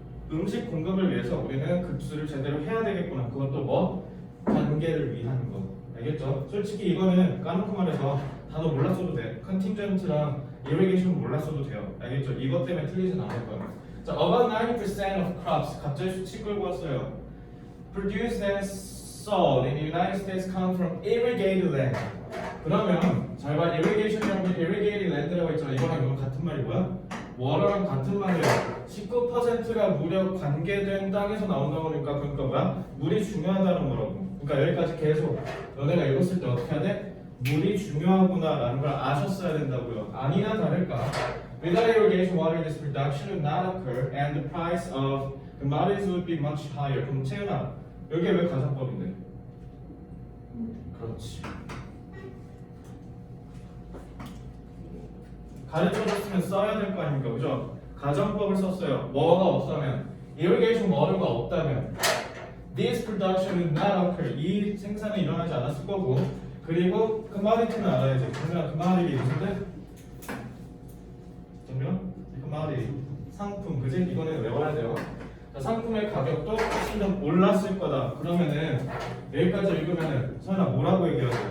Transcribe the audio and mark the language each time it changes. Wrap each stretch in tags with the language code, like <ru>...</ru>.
<ko>음식 공급을 위해서 우리는 급수를 제대로 해야 되겠구나. 그것도 뭐? 관계를 위한 거. 알겠죠? 솔직히 이거는 까놓고 말해서 단어 몰랐어도 돼. 컨팅전트랑 irrigation 몰랐어도 돼요. 알겠죠? 이것 때문에 틀리진 않을 거예요. 자,</ko> <en>about 90% of crops</en> <ko>갑자기 수치 끌고 왔어요.</ko> <en>Produced and sold in the United States come from irrigated land.</en> <ko>그러면 잘 봐. irrigation이라고 irrigated land라고 했잖아. 이거랑 이건 같은 말이 뭐야? water랑 같은 말이야. 19%가 무려 관계된 땅에서 나온다고 하니까 그러니까 뭐야? 물이 중요하다는 거라고. 그러니까 여기까지 계속 너네가 읽었을 때 어떻게 해야 돼? 물이 중요하구나 라는 걸 아셨어야 된다고요. 아니나 다를까?</ko> <en>Without irrigation, water this production would not occur and the price of commodities would be much higher.</en> <ko>그럼 채연아, 여기에 왜 가정법인데? 그렇지. 가르쳐줬으면 써야 될 거 아닙니까? 그죠? 가정법을 썼어요. 뭐가 없다면</ko> <en>irrigation water가</en> <ko>없다면</ko> <en>this production would not occur.</en> <ko>이 생산이 일어나지 않았을 거고 그리고 commodity는 알아야지. 그러면 commodity 무슨 뜻? 정면? commodity 상품 그지? 이거는 외워야 돼요. 자, 상품의 가격도 훨씬 더 올랐을 거다. 그러면은 여기까지 읽으면은 서연아 뭐라고 얘기해야 돼?</ko>